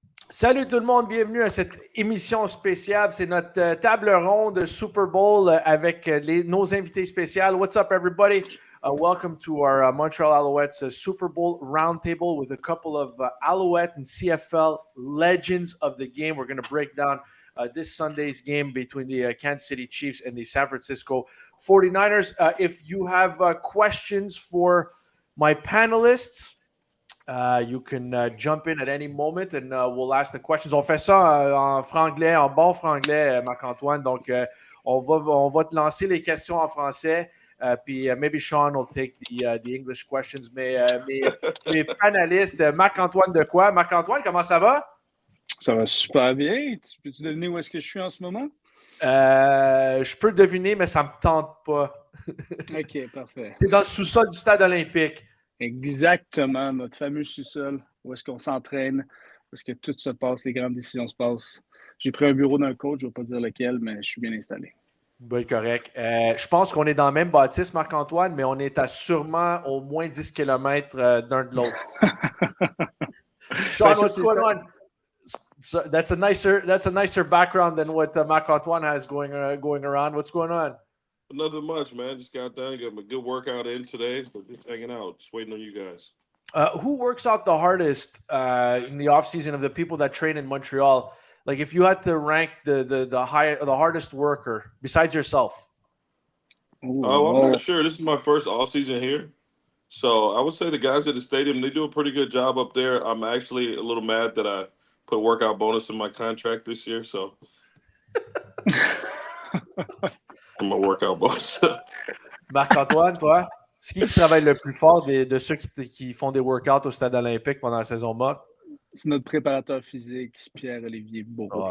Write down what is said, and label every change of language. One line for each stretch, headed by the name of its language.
French: Salut tout le monde, bienvenue à cette émission spéciale. C'est notre table ronde Super Bowl avec nos invités spéciaux.
English: What's up, everybody? Welcome to our Montreal Alouettes Super Bowl roundtable with a couple of Alouette and CFL legends of the game. We're going to break down this Sunday's game between the Kansas City Chiefs and the San Francisco 49ers. If you have questions for my panelists, you can jump in at any moment and we'll ask the questions.
French: On fait ça en franglais, en bon franglais,
English: Marc-Antoine.
French: Donc, on va te lancer les questions en français. Puis
English: maybe Shawn will take the English questions.
French: Mais mes panélistes, Marc-Antoine Dequoy. Marc-Antoine, comment ça va? Ça va super bien. Peux-tu deviner où est-ce que je suis en ce moment? Je peux deviner, mais ça ne me tente pas. OK, parfait. Tu es dans le sous-sol du stade olympique. Exactement, notre fameux sous-sol, où est-ce qu'on s'entraîne, où est-ce que tout se passe, les grandes décisions se passent. J'ai pris un bureau d'un coach, je ne vais pas dire lequel, mais je suis bien installé. Oui, correct. Je pense qu'on est dans le même bâtisse, Marc-Antoine, mais on est à sûrement au moins 10 km d'un de l'autre.
English: Shawn, what's going on? So that's a nicer background than what Marc-Antoine has going around. What's going on? Nothing much, man. Just got done, got a good workout in today, so just hanging out, just waiting on you guys. Who works out the hardest in the off season of the people that train in Montreal? Like, if you had to rank the hardest worker besides yourself. Oh, I'm not sure. This is my first off season here, so I would say the guys at the stadium, they do a pretty good job up there. I'm actually a little mad that I put workout bonus in my contract this year, so. My workout boss.
French: Marc-Antoine, toi, c'est qui travaille le plus fort de ceux qui font des workouts au stade olympique pendant la saison morte? C'est notre préparateur physique, Pierre-Olivier Beaureau.